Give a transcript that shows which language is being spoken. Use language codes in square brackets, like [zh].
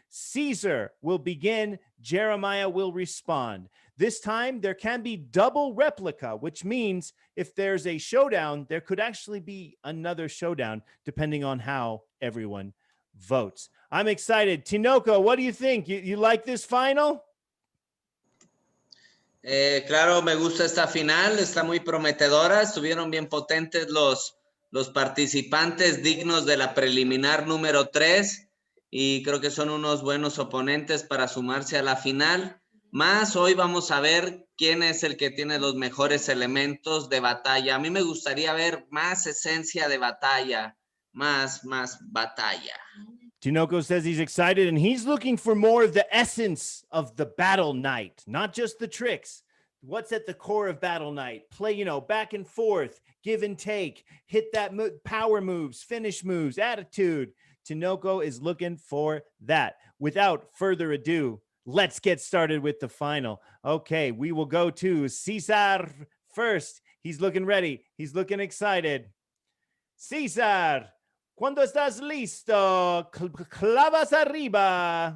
[en] Cesar will begin. Jeremiah will respond. This time, there can be double replica, which means if there's a showdown, there could actually be another showdown, depending on how everyone votes. I'm excited. Tinoco, what do you think? You like this final? [es] Claro, me gusta esta final. Está muy prometedora. Estuvieron bien potentes los participantes dignos de la preliminar número 3 y creo que son unos buenos oponentes para sumarse a la final. Más hoy vamos a ver quién es el que tiene los mejores elementos de batalla. A mí me gustaría ver más esencia de batalla, más batalla. [en] Tinoco says he's excited and he's looking for more of the essence of the battle night, not just the tricks. What's at the core of Battle Night? Play, back and forth, give and take, hit that power moves, finish moves, attitude. Tinoco is looking for that. Without further ado, let's get started with the final. Okay, we will go to Cesar first. He's looking ready. He's looking excited. [es] Cesar, cuando estás listo, clavas arriba.